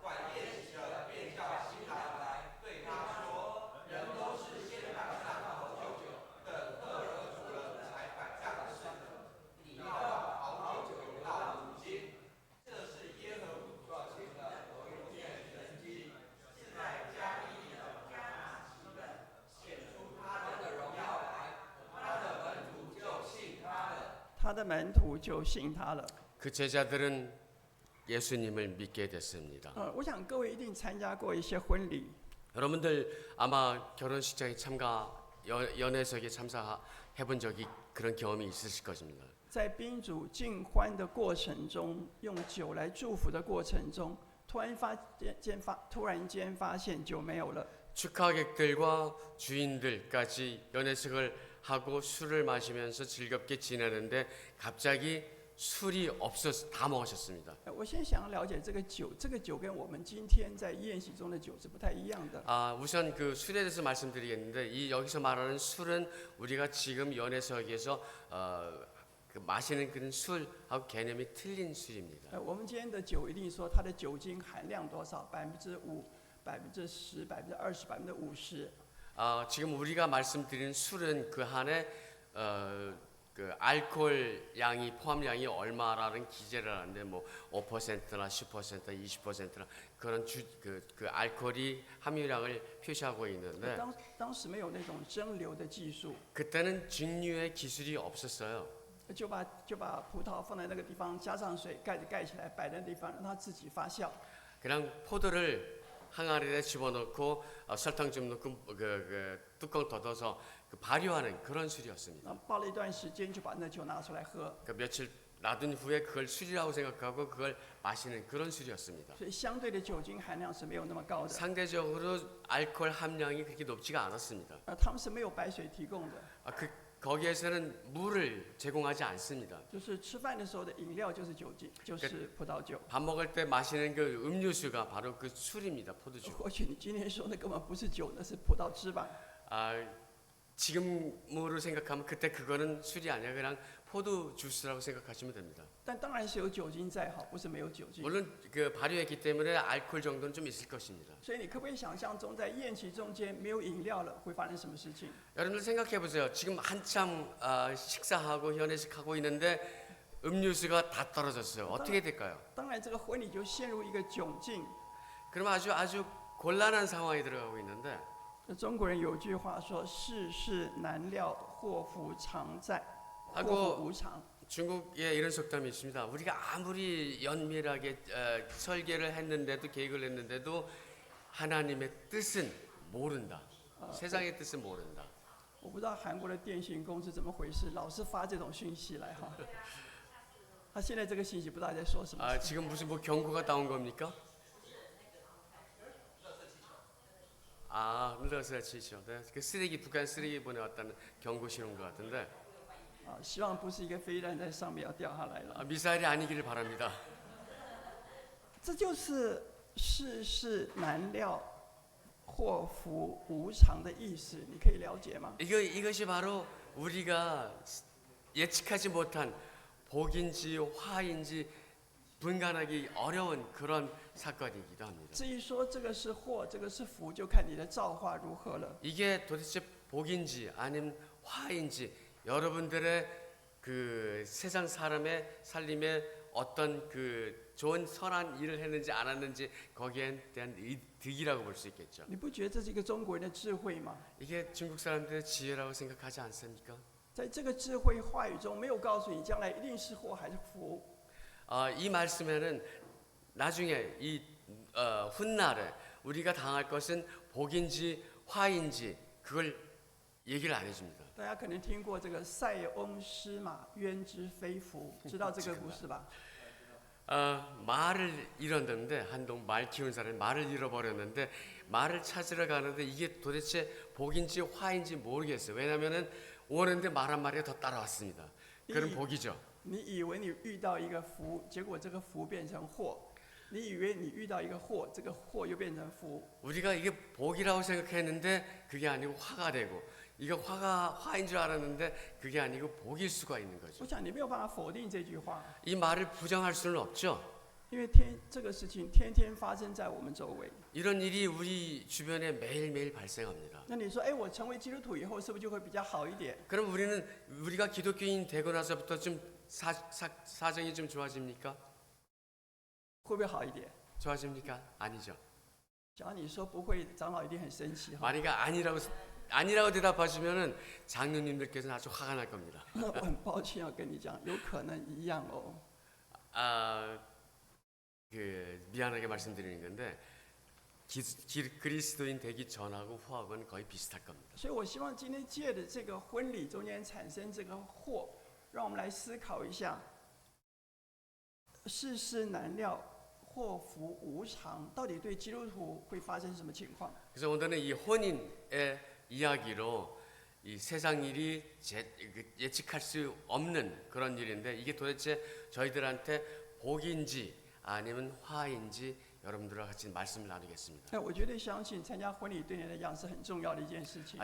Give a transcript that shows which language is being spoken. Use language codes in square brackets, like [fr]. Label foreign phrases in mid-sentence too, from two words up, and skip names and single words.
[zh] 管宴席的便叫新郎来，对他说：“人都是先摆上好酒，等客人足了才摆上的事，你要把好酒留到如今。” 这是耶和华所行的永远神迹，是在加利利的迦拿行的，显出他的荣耀来，他的门徒就信他了。 [ko] 그 제자들은 예수님을 믿게 됐습니다. [zh] 我想各位一定参加过一些婚礼， [ko] 여러분들 아마 결혼식장에 연회석에 참석해본 적이 그런 경험이 있으실 것입니다. [zh] 在宾主尽欢的过程中，用酒来祝福的过程中，突然间发现酒没有了。 [ko] 축하객들과 주인들까지 연회식을 하고 술을 마시면서 즐겁게 지내는데 갑자기 술이 없어서 다 먹으셨습니다. [zh] 我先想了解这个酒，这个酒跟我们今天在宴席中的酒是不太一样的。 [ko] 우선 그 술에 대해서 말씀드리겠는데 이 여기서 말하는 술은 우리가 지금 연회석에서 그 마시는 그런 술하고 개념이 틀린 술입니다. [zh] 我们今天的酒一定说它的酒精含量多少5%、10%、20%、50%。 [ko] 지금 우리가 말씀드린 술은 그 안에 그 알코올 양이 포함량이 얼마라는 기재를 하는데 뭐 5%나 10%나 20%나 그런 그 알코올이 함유량을 표시하고 있는데 [zh] 当时没有那种蒸馏的技术， [ko] 그때는 증류의 기술이 없었어요. [zh] 就把葡萄放在那个地方，加上水，盖子盖起来，摆在那地方，让它自己发酵。 [ko] 그냥 포도를 항아리에 집어넣고 설탕 좀 넣고 그 뚜껑 닫아서 그 발효하는 그런 술이었습니다. [zh] 泡了一段时间，就把那酒拿出来喝。 [ko] 그 며칠 놔둔 후에 그걸 술이라고 생각하고 그걸 마시는 그런 술이었습니다. [zh] 所以相对的酒精含量是没有那么高的。 [ko] 상대적으로 알코올 함량이 그렇게 높지가 않았습니다. [zh] 他们是没有白水提供的， [ko] 거기에서는 물을 제공하지 않습니다. [zh] 就是吃饭的时候的饮料就是酒精，就是葡萄酒。 [ko] 밥 먹을 때 마시는 그 음료수가 바로 그 술입니다. 포도주. [zh] 或许你今天说的根本不是酒，那是葡萄汁吧？ [ko] 지금으로 생각하면 그때 그거는 술이 아니라 그냥 포도 주스라고 생각하시면 됩니다. [zh] 但当然是有酒精在，不是没有酒精。 [ko] 물론 그 발효했기 때문에 알코올 정도는 좀 있을 것입니다. [zh] 所以你可不可以想象中，在宴席中间没有饮料了，会发生什么事情？ [ko] 여러분들 생각해 보세요. 지금 한참 식사하고 연회식하고 있는데 음료수가 다 떨어졌어요. 어떻게 될까요? [zh] 当然，这个婚礼就陷入一个窘境。 [ko] 그럼 아주 곤란한 상황이 들어가고 있는데 [zh] 中国人有句话说：“世事难料，祸福常在，祸 [ko] 하고 [zh] 福无常。” [ko] 중국에 이런 속담이 있습니다. 우리가 아무리 연밀하게 설계를 했는데도 계획을 했는데도 하나님의 뜻은 모른다. 세상의 뜻은 모른다. [zh] 我不知道韩国的电信公司怎么回事，老是发这种讯息来哈。他现在这个信息不知道在说什么。 [ko] 지금 무슨 뭐 경고가 나온 겁니까? 러시아 치죠. 네, 그 쓰레기 북한 쓰레기 보내왔다는 경고 신호인 것 같은데 [zh] 希望不是一个飞弹在上面要掉下来了。 [ko] 미사일이 아니기를 바랍니다. [zh] 这就是世事难料，祸福无常的意思，你可以了解吗？ [ko] 이것이 바로 우리가 예측하지 못한 복인지 화인지 분간하기 어려운 그런 사건이기도 합니다. [zh] 至于说这个是祸，这个是福，就看你的造化如何了。 [ko] 이게 도대체 복인지 아니면 화인지 여러분들의 그 세상 사람의 살림에 어떤 그 좋은 선한 일을 했는지 안 했는지 거기에 대한 득이라고 볼 수 있겠죠. [zh] 你不觉得这是一个中国人的智慧吗？ [ko] 이게 중국 사람들의 지혜라고 생각하지 않습니까? [zh] 在这个智慧话语中，没有告诉你将来一定是祸还是福。 [ko] 이 말씀에는 나중에 이 훗날에 우리가 당할 것은 복인지 화인지 그걸 얘기를 안 해줍니다. [zh] 大家可能听过这个塞翁失马焉知非福，知道这个故事吧？ [ko] 말을 잃었는데 한동 말 키운 사람이 말을 잃어버렸는데 말을 찾으러 가는데 이게 도대체 복인지 화인지 모르겠어요. 왜냐하면은 오는데 말 한 마리가 더 따라왔습니다. 그런 복이죠. [zh] 你以为你遇到一个福，结果这个福变成祸；你以为你遇到一个祸，这个祸又变成福。 [ko] 우리가 이게 복이라고 생각했는데 그게 아니고 화가 되고 이거 화인 줄 알았는데 그게 아니고 복일 수가 있는 거죠. [zh] 我想你没有办法否定这句话， [ko] 이 말을 부정할 수는 없죠. [zh] 因为这个事情天天发生在我们周围。 [ko] 이런 일이 우리 주변에 매일매일 발생합니다. [zh] 那你说，哎，我成为基督徒以后，是不是就会比较好一点？ [ko] 그럼 우리가 기독교인 되고 나서부터 좀 사정이 좀 좋아집니까? [zh] 会不会好一点？ [ko] 좋아집니까? 아니죠. [zh] 假如你说不会，长老一定很生气哈。 [ko] 만약에 아니라고 대답하시면은 장로님들께서는 아주 화가 날 겁니다. [zh] 那我很抱歉要跟你讲，有可能一样哦。 [ko] 미안하게 말씀드리는 건데 그리스도인 되기 전하고 후하고는 거의 비슷할 겁니다. [zh] 所以我希望今天借着这个婚礼中间产生这个祸，让我们来思考一下，世事难料，祸福无常，到底对基督徒会发生什么情况？ [ko] 그래서 오늘은 이 혼인의 이야기로 이 세상 일이 예측할 수 없는 그런 일인데 이게 도대체 저희들한테 복인지 아니면 화인지 여러분들과 같이 말씀을 나누겠습니다. [zh] 那我绝对相信参加婚礼对你来讲是很重要的一件事情。